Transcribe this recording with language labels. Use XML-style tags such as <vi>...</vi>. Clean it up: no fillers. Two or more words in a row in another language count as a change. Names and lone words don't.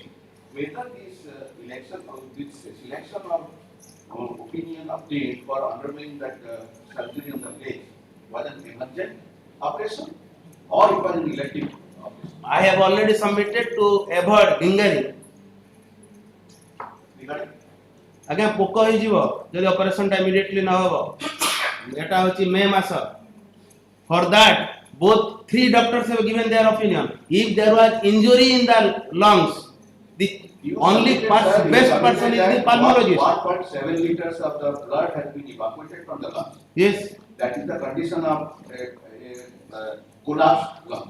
<en>Whether this selection of opinion obtained for undergoing that surgery on the leg was an emergent operation or it was an elective operation? I have already submitted to avoid lingering. Regarding</en> <or>ଆଜ୍ଞା ପୋକ ହେଇଯିବ ଯଦି ଅପରେସନଟା ଇମିଡିଏଟଲି ନ ହେବ ଏଟା ହେଉଛି ମେ ମାସ</or> <en>for that both 3 doctors have given their opinion. If there was injury in the lungs, the only best person is the pulmonologist. 1.7 liters of the blood has been evacuated from the lungs. Yes, That is the condition of collapsed lung.</en>